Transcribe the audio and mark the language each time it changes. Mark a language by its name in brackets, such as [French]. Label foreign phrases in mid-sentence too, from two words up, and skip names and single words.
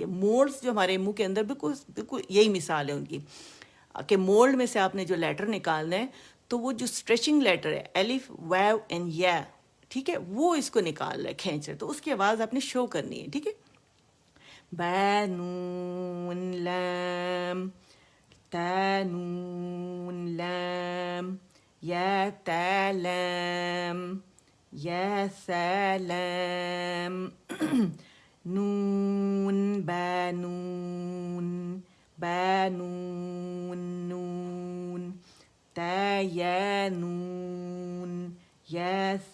[Urdu] مولڈز جو ہمارے منہ کے اندر بالکل بالکل یہی مثال ہے ان کی کہ مولڈ میں سے آپ نے جو لیٹر نکالنا ہے تو وہ جو [English] stretching letter [Urdu] ہے الف واو اینڈ یا, ٹھیک ہے, وہ اس کو نکال رہا ہے, کھینچ رہا ہے, تو اس کی آواز آپ نے شو کرنی ہے, ٹھیک ہے. بے نون لام تا نون لام یا تا لام یا سلام نون با نون با نون نون تا یا نون یا